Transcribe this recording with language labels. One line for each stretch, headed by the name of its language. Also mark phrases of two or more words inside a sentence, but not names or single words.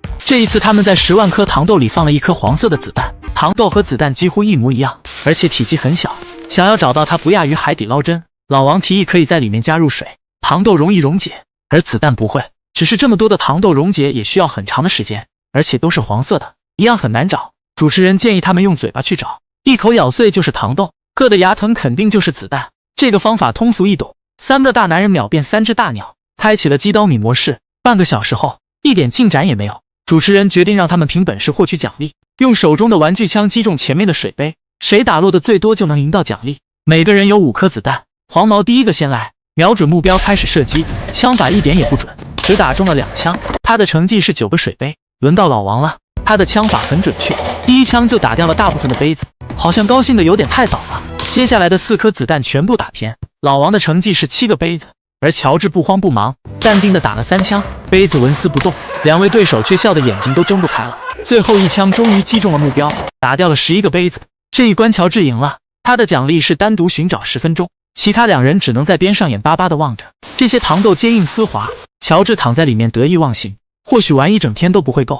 Chinese: 這一次他們在10萬顆糖豆裡放了1顆黃色的子彈，糖豆和子彈幾乎一模一樣，而且體積很小，想要找到它不亞於海底撈針。老王提議可以在裡面加入水，糖豆容易溶解，而子彈不会，只是這麼多的糖豆溶解也需要很長的時間，而且都是黃色的，一樣很難找。主持人建議他們用嘴巴去找，一口咬碎就是糖豆，硌得牙疼肯定就是子彈。這個方法通俗易懂，3個大男人秒變3隻大鳥，開啟了雞刀米模式。半個小時後，一點進展也沒有。主持人決定讓他們憑本事獲取獎勵，用手中的玩具槍擊中前面的水杯，誰打落的最多就能贏到獎勵。每個人有5顆子彈，黃毛第一個先來，瞄準目標開始射擊，槍法一點也不準，只打中了2槍。他的成績是9個水杯。輪到老王了，他的槍法很準確，第一槍就打掉了大部分的杯子，好像高興的有點太早了。接下來的4顆子彈全部打偏，老王的成績是7個杯子，而喬治不慌不忙，淡定的打了3 槍，杯子紋絲不動。2位對手卻笑得眼睛都睜不開了。最後一槍終於擊中了目標，打掉了11個杯子。這一關喬治贏了，他的獎勵是單獨尋找10分鐘，其他2人只能在邊上眼巴巴地望着。這些糖豆堅硬絲滑，喬治躺在裡面得意忘形，或許玩一整天都不會夠。